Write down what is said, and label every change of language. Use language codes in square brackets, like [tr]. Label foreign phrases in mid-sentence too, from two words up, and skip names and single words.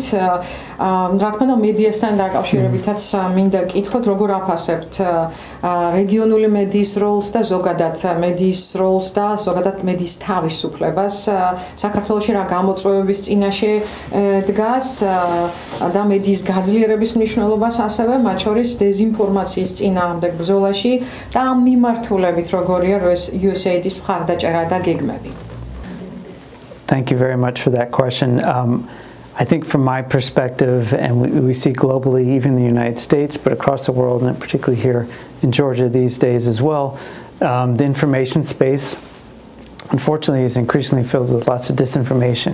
[ka] რა თქმა უნდა, მედიასთან დაკავშირებითაც მინდა გკითხოთ, როგორ აფასებთ რეგიონული მედიის როლს და ზოგადად მედიის როლს და ზოგადად მედიის თავისუფლებას საქართველოში რა გამოწვევების წინაშე დგას და მედიის გაძლიერების მნიშვნელობას ასევე მათ შორის დეზინფორმაციის წინააღმდეგ ბრძოლაში და ამ მიმართულებით როგორია USAID-ის მხარდაჭერა და გეგმები. [en] Thank you very much for that question. I think from my perspective, and we see globally, even in the United States, but across the world, and particularly here in Georgia these days as well, the information space, unfortunately, is increasingly filled with lots of disinformation.